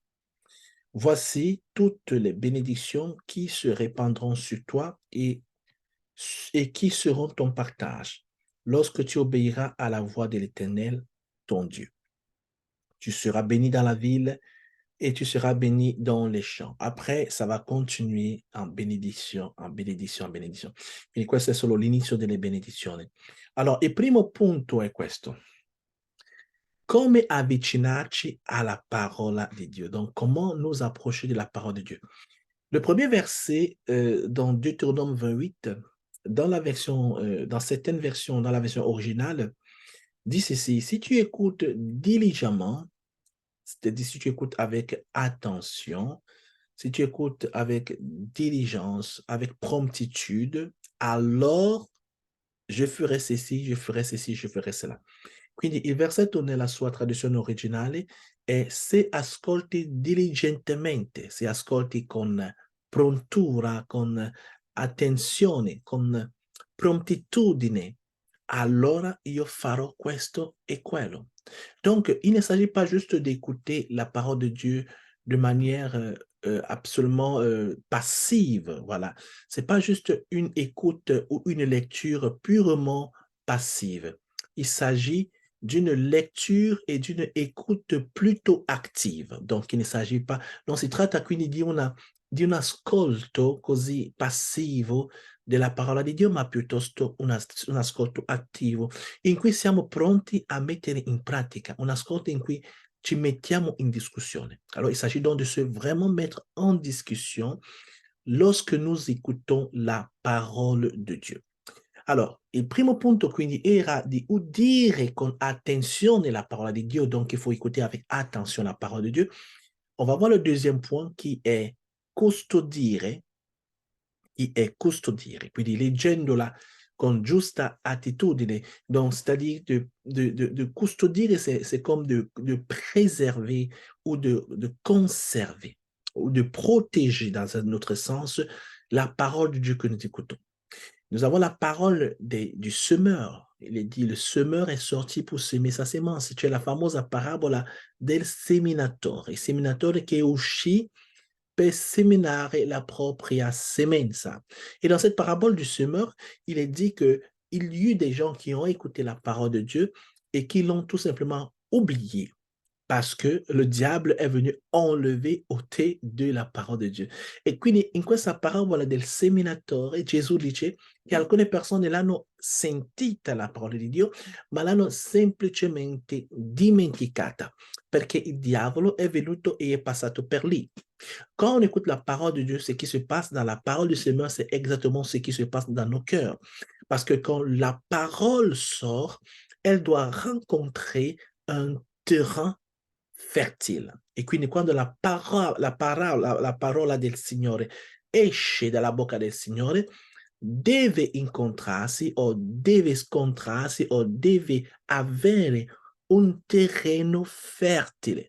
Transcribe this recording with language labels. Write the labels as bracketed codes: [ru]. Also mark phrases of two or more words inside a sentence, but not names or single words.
[fr] Voici toutes les bénédictions qui se répandront sur toi et qui seront ton partage lorsque tu obéiras à la voix de l'Éternel, ton Dieu. Tu seras béni dans la ville et tu seras béni dans les champs. Après, ça va continuer en bénédiction, en bénédiction, en bénédiction. [it] Quindi questo è solo l'inizio delle benedizioni. Allora, il primo punto è questo. Come avvicinarci alla parola di Dieu? [fr] Donc, comment nous approcher de la parole de Dieu? Le premier verset dans Deutéronome 28, dans certaines versions, dans la version originale, dit ceci: si tu écoutes diligemment, c'est-à-dire si tu écoutes avec attention, si tu écoutes avec diligence, avec promptitude, alors je ferai ceci, je ferai ceci, je ferai cela. [it] Quindi il versetto nella sua traduzione originale è: se ascolti diligentemente, se ascolti con prontura, con attenzione, con promptitudine, allora io farò questo e quello. [fr] Donc, il ne s'agit pas juste d'écouter la parole de Dieu de manière absolument passive, voilà. C'est pas juste une écoute ou une lecture purement passive. Il s'agit d'une lecture e d'une écoute plutôt active. Donc, il ne s'agit pas, [it] non si tratta quindi di un ascolto così passivo della parola di Dio, ma piuttosto un ascolto attivo, in cui siamo pronti a mettere in pratica, un ascolto in cui ci mettiamo in discussione. [fr] Alors, il s'agit donc de se vraiment mettre en discussion lorsque nous écoutons la parole de Dieu. [it] Allora, il primo punto quindi era di udire con attenzione la parola di Dio, [fr] donc il faut écouter avec attention la parole de Dieu. On va voir le deuxième point qui [it] è custodire, quindi leggendola con giusta attitudine, [fr] donc c'est-à-dire de custodire, c'est comme de préserver ou de conserver ou de protéger dans un autre sens la parole de Dieu que nous écoutons. Nous avons la parole du semeur. Il est dit, le semeur est sorti pour semer sa semence. [it] C'è la famosa parabola del seminatore, il seminatore che uscì per seminare la propria semenza. [fr] Et dans cette parabole du semeur, il est dit qu'il y eut des gens qui ont écouté la parole de Dieu et qui l'ont tout simplement oublié, parce [it] che il diavolo è venuto [fr] enlever, ôter de la [it] parola di Dio. E quindi in questa parabola del seminatore Gesù dice che alcune persone l'hanno sentita la parola di Dio, ma l'hanno semplicemente dimenticata, perché il diavolo è venuto e è passato per lì. [fr] Quand on écoute la parole de Dieu, ce qui se passe dans la parole du Seigneur, c'est exactement ce qui se passe dans nos cœurs. Parce que quand la parole sort, elle doit rencontrer un terrain fertile. [it] E quindi quando la parola del Signore esce dalla bocca del Signore, deve incontrarsi o deve scontrarsi o deve avere un terreno fertile.